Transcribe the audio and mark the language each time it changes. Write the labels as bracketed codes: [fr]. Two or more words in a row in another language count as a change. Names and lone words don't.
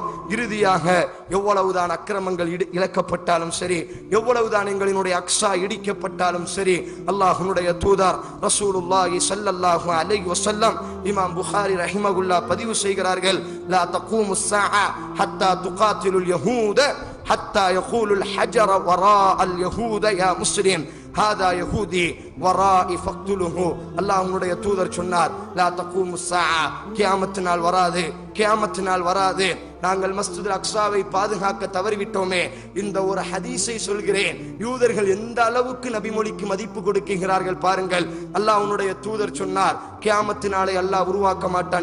[ta] இறுதியாக எவ்வளவுதான் அக்கிரமங்கள் இழக்கப்பட்டாலும் சரி, எவ்வளவுதான் எங்களினுடைய அக்ஸா இடிக்கப்பட்டாலும் சரி, அல்லாஹ்வுடைய தூதர் [ar] رسول الله صلى الله عليه وسلم [ta] இமாம் புகாரி ரஹிமஹுல்லாஹ் பதிவு செய்கிறார்கள், [ar] لا تقوم الساعة حتى تقاتل اليهود حتى يقول الحجر وراء اليهود يا مسلم هذا يهودي ورائي فاقتله. [ta] அல்லாஹ்வுடைய தூதர் சொன்னார், [ar] لا تقوم الساعة, [ta] கியாமத் நாள் வராது, கியாமத் நாள் வராது. நாங்கள் மஸ்ஜிதுல் அக்ஸாவை பாதுகாக்க தவறிவிட்டோமே. இந்த ஒரு ஹதீஸை சொல்கிறேன், யூதர்கள் எந்த அளவுக்கு நபிமொழிக்கு மதிப்பு கொடுக்கிறார்கள் பாருங்கள். அல்லாஹ்வுடைய தூதர் சொன்னார், கியாமத் நாளை அல்லாஹ் உருவாக்க மாட்டான்.